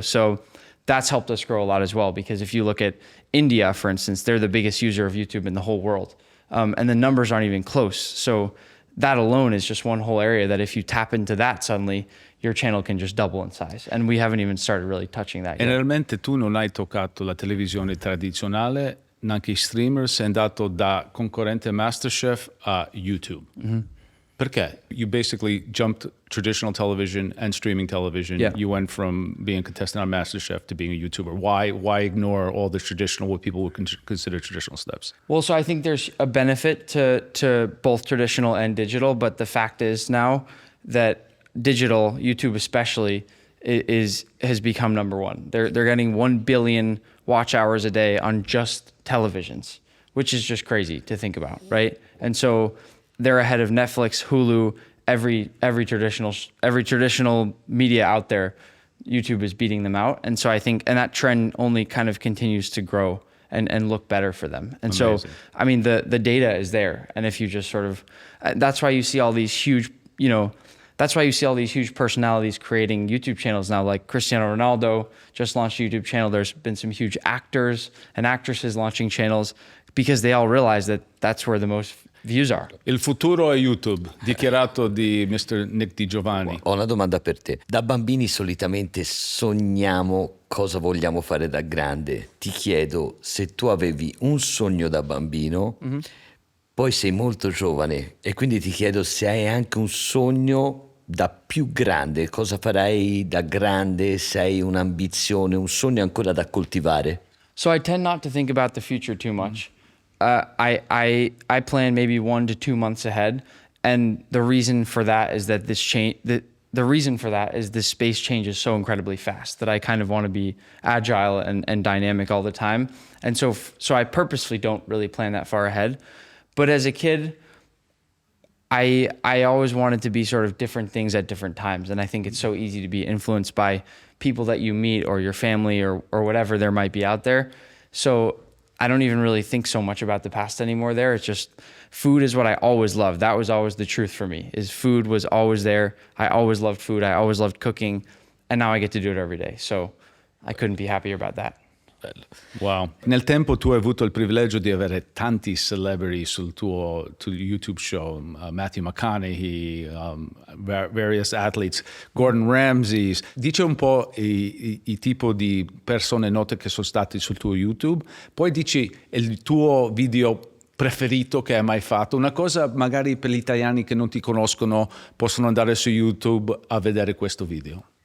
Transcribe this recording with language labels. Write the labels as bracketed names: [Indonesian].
[English] So that's helped us grow a lot as well, because if you look at India, for instance, they're the biggest user of YouTube in the whole world. And the numbers aren't even close. So that alone is just one whole area that if you tap into that suddenly, your channel can just double in size. And we haven't even started really touching that yet. [Italian] Realmente tu non hai toccato la televisione tradizionale, neanche i streamer, sei andato da concorrente MasterChef a YouTube. Mm-hmm. Perché? [English] You basically jumped traditional television and streaming television. Yeah. You went from being a contestant on MasterChef to being a YouTuber. Why ignore all the traditional, what people would consider traditional steps? Well, so I think there's a benefit to both traditional and digital, but the fact is now that digital, YouTube especially, has become number one. They're getting 1 billion watch hours a day on just televisions, which is just crazy to think about, right? And so they're ahead of Netflix, Hulu, every traditional media out there. YouTube is beating them out. And so I think, and that trend only kind of continues to grow and look better for them. And Amazing. So, I mean, the data is there. And if you just sort of, that's why you see all these huge, that's why you see all these huge personalities creating YouTube channels now, like Cristiano Ronaldo just launched a YouTube channel. There's been some huge actors and actresses launching channels because they all realize that that's where the most views are. [Italian] Il futuro è YouTube, dichiarato di Mr. Nick Di Giovanni. Ho una domanda per te. Da bambini solitamente sogniamo cosa vogliamo fare da grande. Ti chiedo se tu avevi un sogno da bambino, poi sei molto giovane e quindi ti chiedo se hai anche un sogno da più grande, cosa farai da grande? Sei un'ambizione, un sogno ancora da coltivare? [English] So I tend not to think about the future too much. I plan maybe 1 to 2 months ahead, and the reason for that is that the reason for that is this space changes so incredibly fast that I kind of want to be agile and dynamic all the time, and so I purposefully don't really plan that far ahead. But as a kid, I always wanted to be sort of different things at different times, and I think it's so easy to be influenced by people that you meet or your family or whatever there might be out there. So I don't even really think so much about the past anymore there. It's just food is what I always loved. That was always the truth for me, is food was always there. I always loved food. I always loved cooking, and now I get to do it every day. So I couldn't be happier about that. [Italian] Bello. Wow. Nel tempo tu hai avuto il privilegio di avere tanti celebrity sul tuo YouTube show, Matthew McConaughey, [English] various athletes, [Italian] Gordon Ramsay. Dice un po' i tipo di persone note che sono stati sul tuo YouTube, poi dici il tuo video preferito che hai mai fatto, una cosa magari per gli italiani che non ti conoscono possono andare su YouTube a vedere questo video.